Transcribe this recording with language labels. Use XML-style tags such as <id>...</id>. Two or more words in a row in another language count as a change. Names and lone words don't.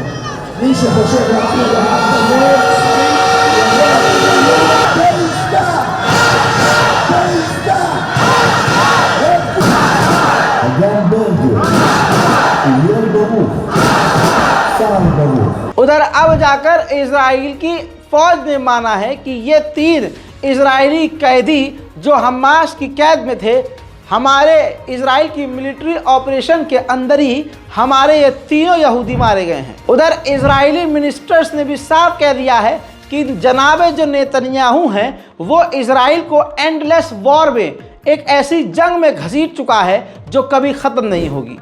<he>מי שחושב לעצמו דבר כזה, אגם ברגר, אוריאל ברוך, שר ברוך।</he> <hi>उधर अब जाकर इजराइल की फौज ने माना है कि ये 3 इजरायली कैदी जो हमास की कैद में थे, हमारे इजराइल की</hi> <en>military operation</en> <hi>के अंदर ही हमारे ये तीनों यहूदी मारे गए हैं। उधर इजरायली मिनिस्टर्स ने भी साफ कह दिया है कि जनाबे जो नेतन्याहू हैं वो इजराइल को</hi> <en>endless war</en> <hi>में, एक ऐसी जंग में घसीट चुका है जो कभी ख़त्म नहीं होगी।</hi>